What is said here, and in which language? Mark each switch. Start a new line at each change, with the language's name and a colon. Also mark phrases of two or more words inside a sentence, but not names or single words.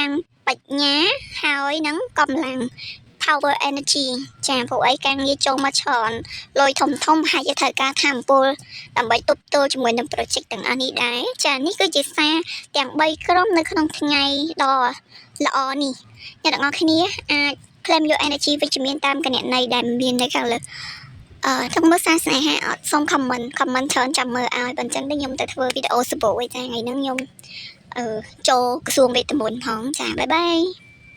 Khmer: ងបញ្ញាហើយនឹងកម្លាំង
English: power energy
Khmer: ចាពួកអីការងារចូលមកច្រើនលុយធំហើយ จะត្រូវការធម៌ពលដើម្បីទប់ទល់ជាមួយនឹង project ទាំងអស់នេះដែរចានេះគឺជាសារទាំង3ក្រុមនៅក្នុងថ្ងៃដ៏ល្អនេះអ្នកទាំងអស់គ្នាអាច
English: claim your energy
Khmer: វិជ្ជមានតាមគណនីដែលមាននៅខាងលើចង់មើលសារស្នេហាអត់សូម comment ច្រើនចាំមើលឲ្យបើអញ្ចឹងខ្ញុំទៅធ្វើវីដេអូសបោឯថ្ងៃហ្នឹងខ្ញុំចូលក្រសួងវេទមន្តផងចាបាយបាយ